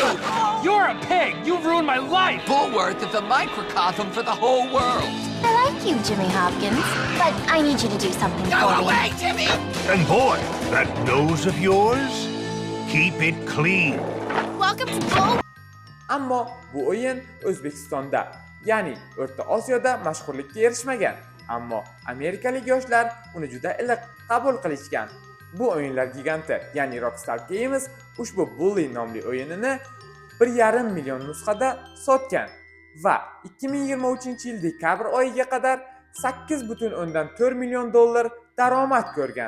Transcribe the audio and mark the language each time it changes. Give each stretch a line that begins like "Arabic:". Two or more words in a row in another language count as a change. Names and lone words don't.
English: You're a pig. You've ruined my life. Bullworth is a microcosm for the whole world. I like you, Jimmy Hopkins, but I need you to do something Go for me. away, Jimmy! And boy, that nose of yours, keep it clean. Welcome to Bull.
Uzbek: Ammo bu o'yin O'zbekistonda, ya'ni O'rta Osiyoda mashhurlikka erishmagan. Ammo amerikalik yoshlar uni juda iliq qabul qilishgan. Bu o'yinlar giganti, ya'ni Rockstar Games ushbu Bully nomli o'yinini 1,5 million nusxada sotgan va 2023-yil dekabr oyiga qadar 8,4 million dollar daromad ko'rgan.